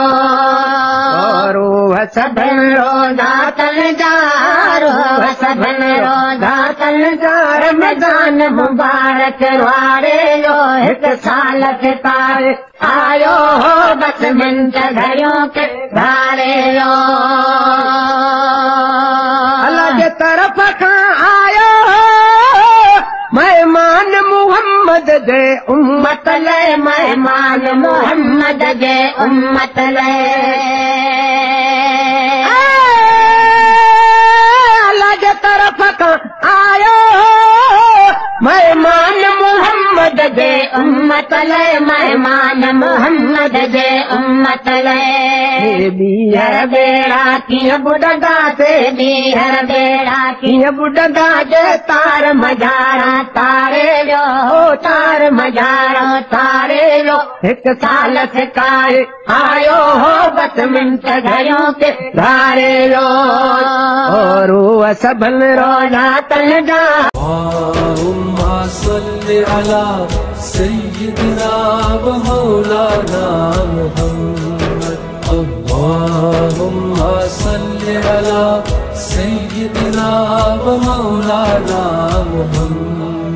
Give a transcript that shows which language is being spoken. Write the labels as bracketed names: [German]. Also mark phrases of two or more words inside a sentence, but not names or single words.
[Sindhi] रूह सदन रोजा तल जा, रूह सदन रोजा तल जा, रमजान मुबारक वारे जो एक साल से ताए आयो हो, बस मिंट घड़ियों के धारे लो। अल्लाह के तरफ खां आयो मेहमान मोहम्मद जे उम्मत ले, मेहमान मोहम्मद जे उम्मत ले। अल्लाह के तरफ खां आयो मेहमान मोहम्मद जे उम्मत ले, मेहमान मोहम्मद जे उम्मत ले। बीहर बेड़ा कीअं ॿुॾंदा से, बीहर बेड़ा कीअं ॿुॾंदा जे तार मझारा तारे जो, तार मझारा तारे जो हिकु साल सिकाए आयो हो, बस मिंट घड़ियों के धारे लो। रूह सभन रोजा तल जा। [Arabic] اللهم صل على سيدنا ومولانا محمد، اللهم صل على سيدنا ومولانا محمد.